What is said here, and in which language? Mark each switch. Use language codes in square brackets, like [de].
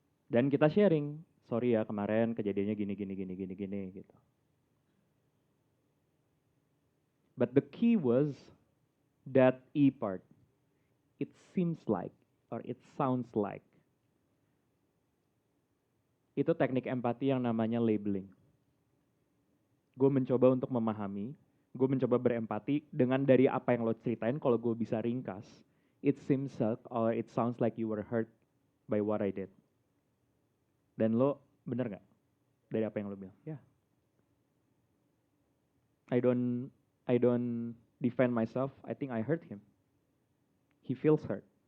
[id] Dan kita sharing, sorry ya kemarin kejadiannya gini gitu. [en] But the key was that E part. It seems like or it sounds like. [id] Itu teknik empati yang namanya labeling. Gue mencoba untuk memahami, gue mencoba berempati dengan dari apa yang lo ceritain, kalau gue bisa ringkas. [en] It seems or it sounds like you were hurt by what I did. [id] Dan lo Bener nggak? Dari apa yang lo bilang? Ya. [en] I don't defend myself. I think I hurt him. He feels hurt.